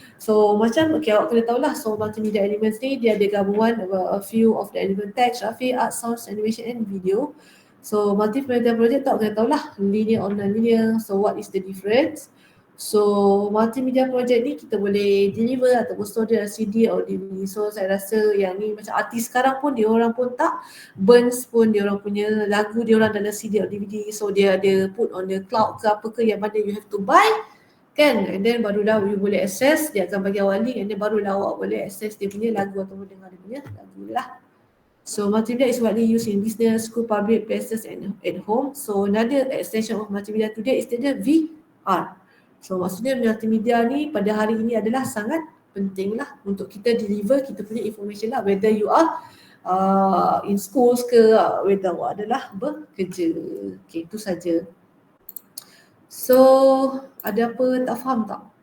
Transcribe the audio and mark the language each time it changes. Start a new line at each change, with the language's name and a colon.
Malay: So macam awak kena tahu lah.
English: So multimedia elements
Malay: ni dia ada gabungan
English: a few of the element text, graphic, art, sounds, animation and video.
Malay: So multimedia project tak kena tahu lah
English: linear or non-linear. So what is the difference?
Malay: So multimedia project ni kita boleh deliver ataupun store dalam CD atau DVD. So saya rasa yang ni macam artis sekarang pun dia orang pun tak burns pun dia orang punya lagu dia orang dalam CD atau DVD. So dia ada
English: put on the cloud
Malay: ke apa ke yang mana
English: you have to buy
Malay: kan,
English: and then
Malay: barulah you boleh access, dia akan bagi awak link and then barulah awak boleh access dia punya lagu ataupun dengar dia punya lagu lah.
English: So multimedia is widely used in business, school, public places and at home. So another extension of multimedia today is the VR.
Malay: So maksudnya multimedia ni pada hari ini adalah sangat penting lah untuk kita deliver kita punya information lah,
English: whether you are in schools
Malay: ke, whether awak adalah bekerja. Okay, itu saja. So ada apa tak faham tak?